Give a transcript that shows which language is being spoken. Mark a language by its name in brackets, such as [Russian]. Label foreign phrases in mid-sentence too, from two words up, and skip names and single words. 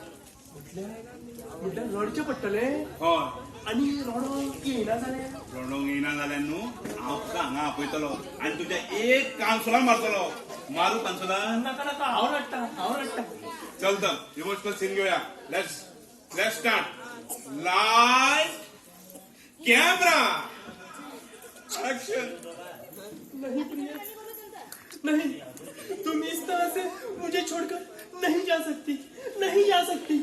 [Konkani] म्हटल्यार रडचें पडटलें हय आनी रडोंक येना जाल्यार रडोंक येना जाल्यार न्हू हांव तुका हांगा आपयतलो आनी तुज्या एक कांसोलार मारतलो मारू कांसोलार नाका नाका हांव रडटा चल तर [English] emotional scene [Konkani] घेऊया [English] let's start live camera action [Hindi] नहीं प्रिया नहीं तुम इस तरह से मुझे छोड़कर नहीं जा सकती